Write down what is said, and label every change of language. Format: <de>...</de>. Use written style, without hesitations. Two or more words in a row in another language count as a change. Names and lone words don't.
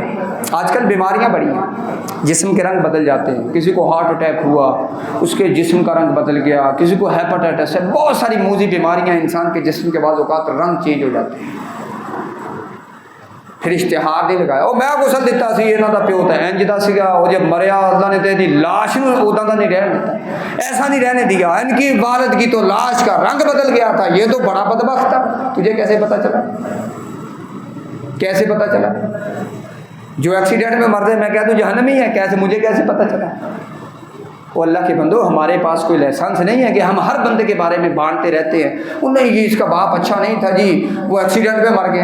<ur>آج کل بیماریاں بڑی ہیں، جسم کے رنگ بدل جاتے ہیں، کسی کو</ur> <en>heart attack</en> <ur>ہوا اس کے جسم کا رنگ بدل گیا، کسی کو ہیپاٹائٹس ہے، بہت ساری موذی بیماریاں انسان کے جسم کے بعض اوقات رنگ چینج ہو جاتے ہیں۔</ur> <pa>پھر اشتہار نہیں لگایا او میں غسل دیتا سی انہاں دا پیو تے انج دا سیگا، او جب مریا اللہ نے تے دی لاش نوں اوداں دا نہیں رہن دیتا، ایسا نہیں رہنے دیا،</pa> <ur>ان کی والد کی تو لاش کا رنگ بدل گیا تھا، یہ تو بڑا بدبخت تھا۔ تجھے کیسے پتہ چلا؟ کیسے پتہ چلا؟ جو ایکسیڈنٹ میں مر جائے میں کہہ دوں جہنمی ہے، کیسے مجھے کیسے پتہ چلا؟ وہ اللہ کے بندو ہمارے پاس کوئی لائسنس نہیں ہے کہ ہم ہر بندے کے بارے میں بانٹتے رہتے ہیں، وہ نہیں جی اس کا باپ اچھا نہیں تھا جی وہ ایکسیڈنٹ میں مر گیا۔</ur>